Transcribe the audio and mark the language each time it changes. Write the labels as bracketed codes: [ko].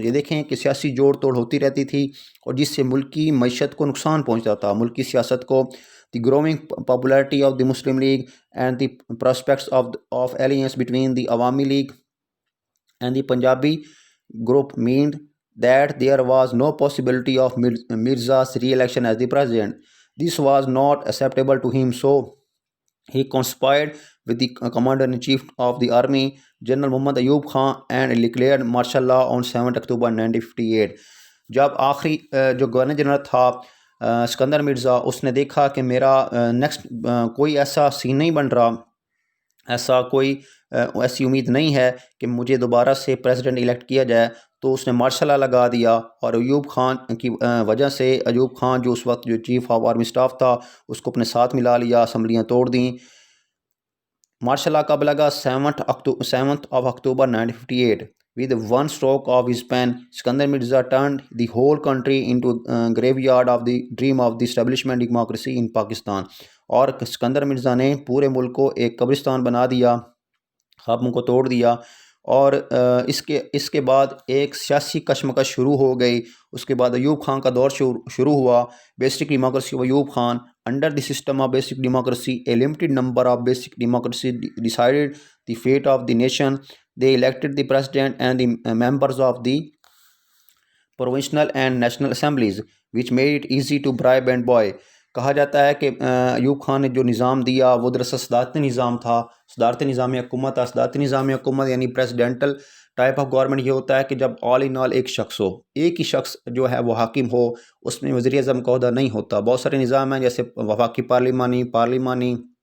[ur] یہ دیکھیں کہ سیاسی جوڑ توڑ ہوتی رہتی تھی اور جس سے ملک کی معیشت کو نقصان پہنچتا تھا، ملک کی سیاست کو۔ [en] The growing popularity of the Muslim League and the prospects of alliance between the Awami League and the Punjabi group meant that there was no possibility of Mirza's re-election as the president. This was not acceptable to him, so he conspired with the commander-in-chief of the army, General Muhammad Ayub Khan, and declared martial law on 7 October 1958. [ur] جب آخری جو governor general تھا سکندر مرزا، اس نے دیکھا کہ میرا next کوئی ایسا سین نہیں بن رہا، ایسی امید نہیں ہے کہ مجھے دوبارہ سے پریزیڈنٹ الیکٹ کیا جائے، تو اس نے مارشل لا لگا دیا، اور ایوب خان کی وجہ سے ایوب خان جو اس وقت جو چیف آف آرمی اسٹاف تھا اس کو اپنے ساتھ ملا لیا، اسمبلیاں توڑ دیں۔ مارشل لا کب لگا؟ [en] 7th of October 1958. With one stroke of his pen, Sikandar Mirza turned the whole country into a graveyard of the dream of the establishment democracy in Pakistan. [ur] اور سکندر مرزا نے پورے ملک کو ایک قبرستان بنا دیا، خوابوں کو توڑ دیا، اور اس کے بعد ایک سیاسی کشمکش شروع ہو گئی۔ اس کے بعد ایوب خان کا دور شروع ہوا۔ Basic democracy of Ayub Khan. [en] Under the system of basic democracy, a limited number of basic democracy decided the fate of the nation. They elected the president and the members of the provincial and national assemblies, which made it easy to bribe and buy. [ur] کہا جاتا ہے کہ ایوب خان نے جو نظام دیا وہ دراصل صدارتی نظام تھا، صدارتی نظام حکومت تھا۔ صدارتی نظام حکومت یعنی پریزیڈنٹل ٹائپ آف گورنمنٹ یہ ہوتا ہے کہ جب آل ان آل ایک شخص ہو، ایک ہی شخص جو ہے وہ حاکم ہو، اس میں وزیر اعظم کا عہدہ نہیں ہوتا۔ بہت سارے نظام ہیں جیسے وفاقی پارلیمانی